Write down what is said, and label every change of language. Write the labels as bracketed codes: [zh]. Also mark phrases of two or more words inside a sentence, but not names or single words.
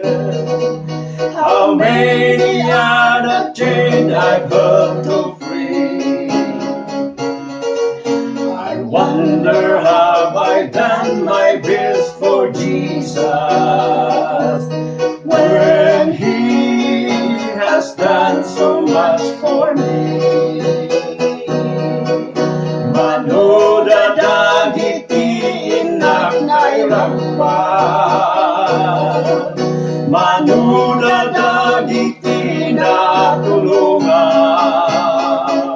[en] How many are the chains I've held to free? I wonder, have I done my best for Jesus, when He has done so much for me? [ilo] Manoda dagiti inak na irampan, Manoda dagiti na tulungan.